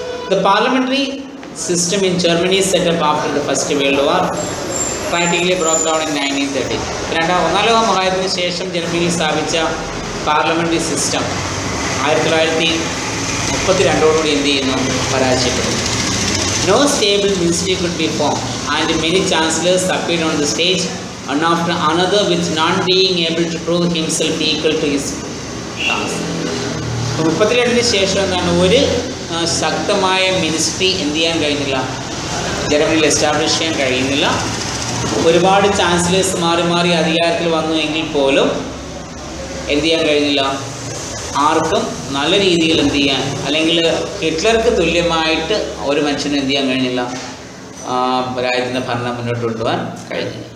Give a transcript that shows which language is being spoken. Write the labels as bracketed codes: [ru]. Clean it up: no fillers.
[en] The parliamentary system in Germany set up after the First World War practically broke down in 1930. [ml] ഒന്നാം ലോക മഹായുദ്ധത്തിന് ശേഷം ജർമ്മനിയിൽ സ്ഥാപിച്ച പാർലമെൻ്ററി സിസ്റ്റം 1932 എന്ത് ചെയ്യുന്നു, പരാജയപ്പെടുന്നു. [en] No stable ministry could be form and many chancellors appeared on the stage one after another with none being able to prove himself equal to his task. [ml] 32 ശേഷം എന്താണ്, ഒരു ശക്തമായ മിനിസ്ട്രി എന്ത് ചെയ്യാൻ കഴിഞ്ഞില്ല, ജർമ്മനിയിൽ എസ്റ്റാബ്ലിഷ് ചെയ്യാൻ കഴിയുന്നില്ല. ഒരുപാട് ചാൻസലേഴ്സ് മാറി മാറി അധികാരത്തിൽ വന്നു എങ്കിൽ പോലും എന്ത് ചെയ്യാൻ കഴിഞ്ഞില്ല, ആർക്കും നല്ല രീതിയിൽ എന്ത് ചെയ്യാൻ, അല്ലെങ്കിൽ ഹിറ്റ്ലർക്ക് തുല്യമായിട്ട് ഒരു മനുഷ്യന് എന്ത് ചെയ്യാൻ കഴിഞ്ഞില്ല, രാജ്യത്തിൻ്റെ ഭരണം മുന്നോട്ട് കൊണ്ടുപോകാൻ കഴിഞ്ഞില്ല.